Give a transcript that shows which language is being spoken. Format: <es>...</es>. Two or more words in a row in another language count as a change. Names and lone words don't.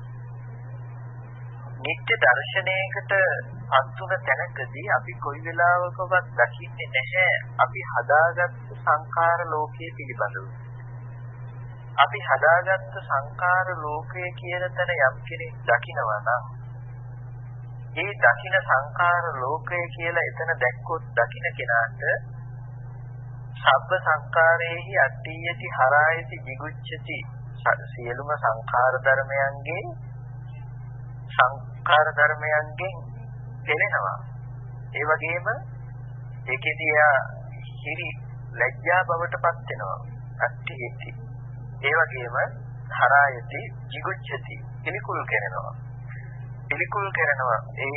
<si>නිත්‍ය දර්ශනයකට පත් වුණ තැනකදී අපි කොයි වෙලාවකවත් දකින්නේ නැහැ අපි හදාගත්තු සංඛාර ලෝකයේ පිළිබඳව අපි හදාගත්තු සංඛාර ලෝකය කියන තැන යම් කෙනෙක් දකිනවා නම් ඒ දකින සංඛාර ලෝකය කියලා එතන දැක්කොත් දකින කෙනාට</si> <pi>සබ්බ සංඛාරේහි අට්ඨියති හරායති jigucchati</pi> <si>සියලුම සංඛාර ධර්මයන්ගෙන් දෙලෙනවා ඒ වගේම ඒකෙදී හිරි ලැජ්ජා බවට පත් වෙනවා අට්ඨියති ඒ වගේම</si> <pi>හරායති jigucchati</pi> <si>පිළිකුල් කරනවා ඒ</si>